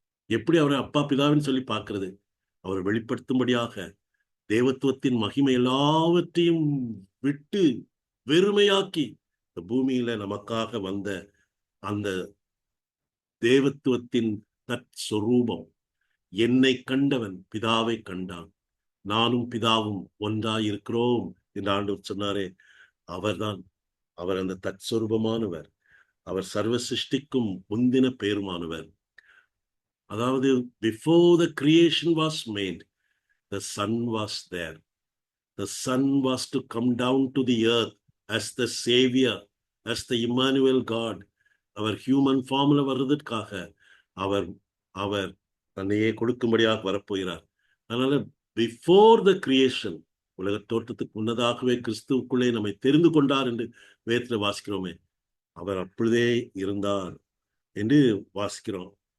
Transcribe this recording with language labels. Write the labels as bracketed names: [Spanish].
[Tamil] எப்படி அவரை அப்பா பிதாவின்னு சொல்லி பார்க்கிறது? அவர் வெளிப்படுத்தும்படியாக தேவத்துவத்தின் மகிமை எல்லாவற்றையும் விட்டு வெறுமையாக்கி இந்த பூமியில நமக்காக வந்த அந்த தேவத்துவத்தின் தற்சொரூபம். என்னை கண்டவன் பிதாவை கண்டான், நானும் பிதாவும் ஒன்றாய் இருக்கிறோம் என்று ஆண்டவர் சொன்னாரே, அவர்தான். அவர் அந்த தற்சொரூபமானவர், அவர் சர்வ சிருஷ்டிக்கும் முந்தின பேருமானவர். அதாவது [English] before the creation was made, the Son was there. The Son was to come down to the earth as the Savior, as the Emmanuel God. [Tamil] Our [English] human ஃபார்ம்ல [Tamil] வர்றதுக்காக அவர் அவர் தன்னையே கொடுக்கும்படியாக வரப்போகிறார். அதனால [English] before the creation, [Tamil] உலக தோற்றத்துக்கு முன்னதாகவே கிறிஸ்துவுக்குள்ளே நம்மை தெரிந்து கொண்டார் என்று வேதத்தில் வாசிக்கிறோமே, அவர் அப்பொழுதே இருந்தார் என்று வாசிக்கிறோம்.